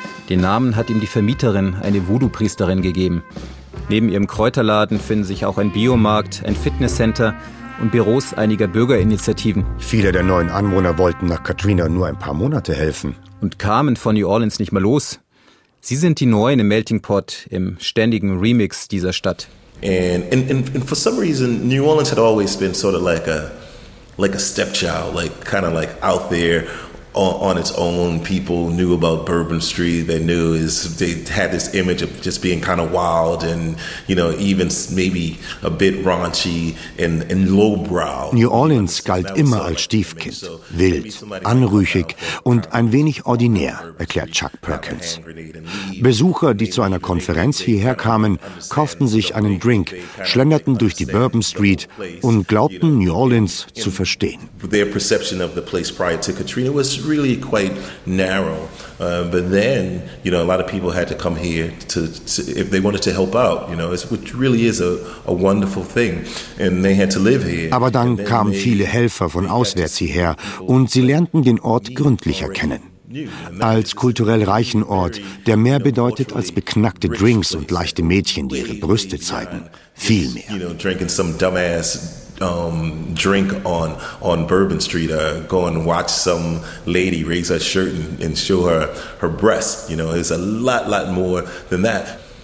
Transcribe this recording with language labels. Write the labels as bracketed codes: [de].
[de] Den Namen hat ihm die Vermieterin, eine Voodoo-Priesterin, gegeben. Neben ihrem Kräuterladen finden sich auch ein Biomarkt, ein Fitnesscenter und Büros einiger Bürgerinitiativen. Viele der neuen Anwohner wollten nach Katrina nur ein paar Monate helfen. Und kamen von New Orleans nicht mehr los. Sie sind die Neuen im Melting Pot, im ständigen Remix dieser Stadt. [en] And for some reason, New Orleans had always been sort of like a stepchild, like kind of like out there on its own. People knew about Bourbon Street. They had this image of just being kind of wild and, you know, even maybe a bit raunchy and lowbrow. [de] New Orleans galt immer als Stiefkind, wild, anrüchig und ein wenig ordinär, erklärt Chuck Perkins. Besucher, die zu einer Konferenz hierher kamen, kauften sich einen Drink, schlenderten durch die Bourbon Street und glaubten, New Orleans zu verstehen. [en] Their perception of the place prior to Katrina was really quite narrow, but then, you know, a lot of people had to come here to if they wanted to help out, you know, which really is a wonderful thing, and they had to live here. [de] Aber dann kamen viele Helfer von auswärts hierher und sie lernten den Ort gründlicher kennen. Als kulturell reichen Ort, der mehr bedeutet als beknackte Drinks und leichte Mädchen, die ihre Brüste zeigen, viel mehr. [en] You know, drinking some dumbass drink on Bourbon Street, go and watch some lady raise her shirt and show her breast. You know, it's a lot more than that.